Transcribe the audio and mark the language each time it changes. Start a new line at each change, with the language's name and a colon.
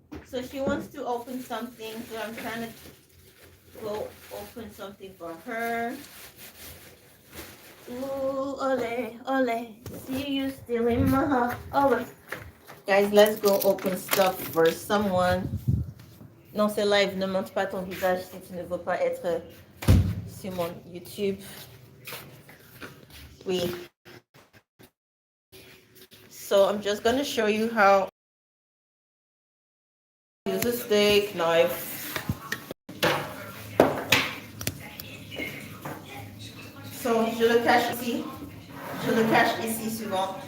English: So she wants to open something, so I'm trying to go open something for her. Ooh, ole, ole. See you still in my heart. Over. Guys, let's go open stuff for someone.
French: Non, c'est live. Ne montre pas ton visage si tu ne veux pas être sur mon YouTube. Oui.
English: So I'm just going to show you how to use a steak knife.
French: So je le cache ici. Je le cache ici souvent.